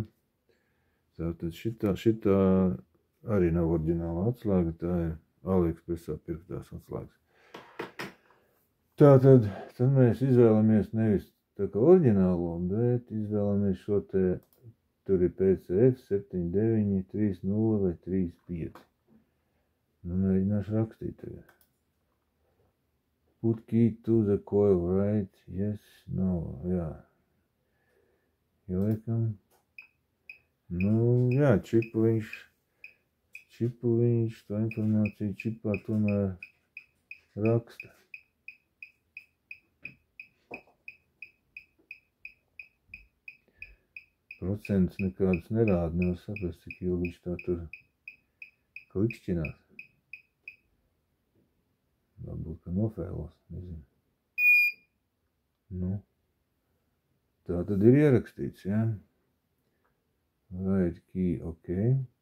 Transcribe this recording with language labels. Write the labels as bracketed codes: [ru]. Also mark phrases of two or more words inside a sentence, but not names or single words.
[lv] Tātad šitā arī nav oriģināla atslēga, tā ir AliExpressā pirktās atslēgas. Tātad mēs izvēlamies nevis tā kā oriģinālo, bet izvēlamies šo te, tur ir PCF 79, 30 vai 35. Nu, mēģināšu rakstīt tagad. [en] Put key to the coil, right? Yes, [lv] no, jā. Ieliekam. Nu, jā, čipu viņš, to informāciju čipā tomēr raksta. Procents nekādus nerāda, nevar saprast, cik ilgi viņš tā tur klikšķinās. Varbūt, ka nofēlos, nezinu. Nu, tā tad ir ierakstīts, jā. [en] Right key, ok.